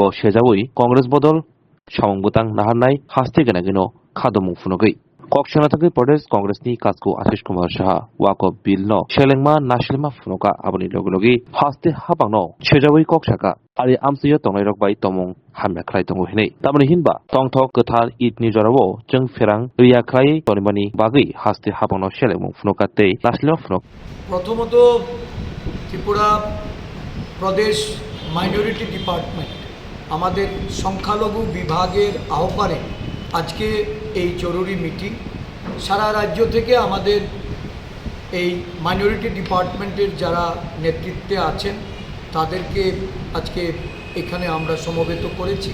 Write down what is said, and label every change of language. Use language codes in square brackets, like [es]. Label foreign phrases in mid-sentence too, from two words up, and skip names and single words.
[trp] सेजावै कांग्रेस बदल सामंबुतां नाहारनाय हास्ते गोनागिनो खादमुं फुनगै कक्सनाथागै प्रदेश कांग्रेसनि काजखौ आशिष कुमार शाह वाकफ बिलनो सेलेंमा नासिलमा फुनका आबनि लगे हास्ते हाबांनो सेजावै कक्साका आरो आमसैया तंनाय रकबाय तमं हामना ख्राय दङ हिनै तामनि हिनबा तंथक गोथार ईदनि जरावो जों फेरां रिया ख्राय तनिमानि बागै हास्ते हाबांनो सेलेंमुं फुनकाते नासिलमा फुनक [bn] প্রথমত ত্রিপুরা প্রদেশ [en] minority department [bn] আমাদের সংখ্যালঘু বিভাগের আহ্বানে আজকে এই জরুরি মিটিং সারা রাজ্য থেকে আমাদের এই [en] minority department's [bn] যারা নেতৃত্বে আছেন তাদেরকে আজকে এখানে আমরা সমবেত করেছি।